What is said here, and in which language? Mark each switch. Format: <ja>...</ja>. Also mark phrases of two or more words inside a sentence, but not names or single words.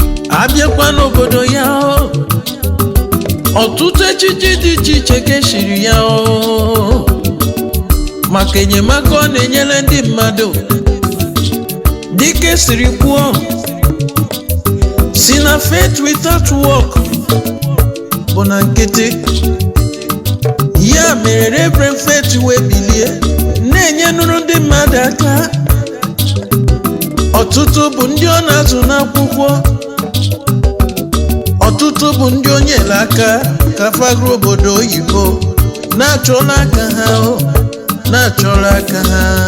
<ig>Abịakwa n'obodo ya o, ọtụtụ echichi dị iche iche ka eshiri ya o, maka enyemaka ọ na-enyere ndị mmadụ. Dịka esiri kwuo, si na</ig> <en>faith without work</en> <ig>bụ na nkịtị. Ya mere Reverend Faith wee bilie, na-enyenụrụ ndị mmadụ aka. Ọtụtụ bụ ndị ọ na-azụ n'akwụkwọ, ọtụtụ bụ ndị o nyere aka ka fa gụrụ obodo oyibo, na-achọla aka ha o, na-achọla aka ha.</ig>